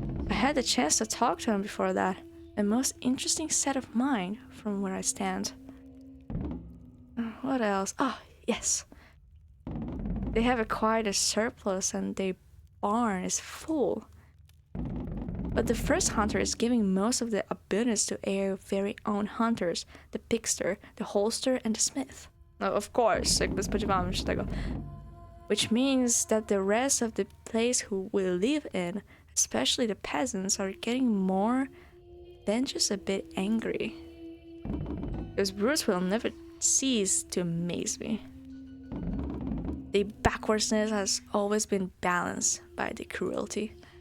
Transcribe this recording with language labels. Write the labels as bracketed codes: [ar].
[en] I had the chance to talk to him before that. A most interesting set of mind from where I stand. What else? Oh, yes. They have acquired a surplus and their barn is full. But the first hunter is giving most of the abundance to their very own hunters, the pickster, the holster, and the smith. [pl] No, [en] of course, [pl] jakby spodziewałam się tego. [en] Which means that the rest of the place who we live in, especially the peasants, are getting more than just a bit angry. Those brutes will never cease to amaze me. The backwardsness has always been balanced by the cruelty.